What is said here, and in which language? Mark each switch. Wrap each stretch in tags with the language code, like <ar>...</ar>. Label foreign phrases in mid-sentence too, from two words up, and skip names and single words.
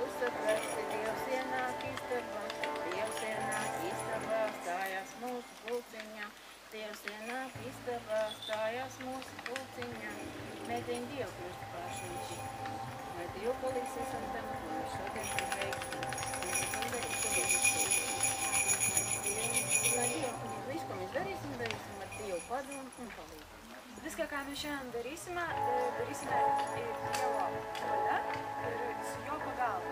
<lt>atrasti,</lt> <lv>Dievs ienāk istabā, Dievs ienāk istabā, stājās mūsu pulciņā. Dievs ienāk istabā, stājās mūsu pulciņā. Mēģina Dievu krustupāšanas. Lai Dievu palīgs esam tam, ko mēs šodien paveiksim. Lai Dievu, visu, ko mēs darīsim ar Dievu padomu un palīdzību.</lv> <lt>Viską, ką mes šiandien darysime Dievo valia ir su jo pagalba.</lt>